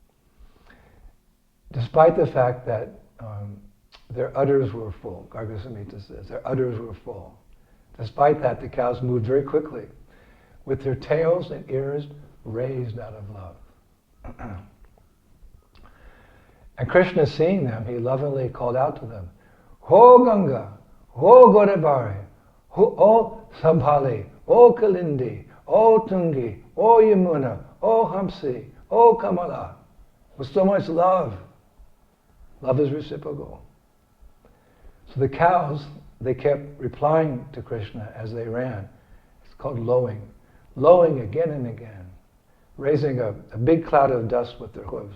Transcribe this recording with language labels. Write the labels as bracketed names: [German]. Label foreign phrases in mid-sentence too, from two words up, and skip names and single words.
[English] Despite the fact that their udders were full, Garga Samhita says, their udders were full. Despite that, the cows moved very quickly, with their tails and ears raised out of love. And Krishna, seeing them, he lovingly called out to them, Ho Ganga, Ho Godavari, O Sambhali, O Kalindi, O Tungi, O Yamuna, O Hamsi, O Kamala. With so much love. Love is reciprocal. So the cows, they kept replying to Krishna as they ran. It's called lowing. Lowing again and again, raising a big cloud of dust with their hooves.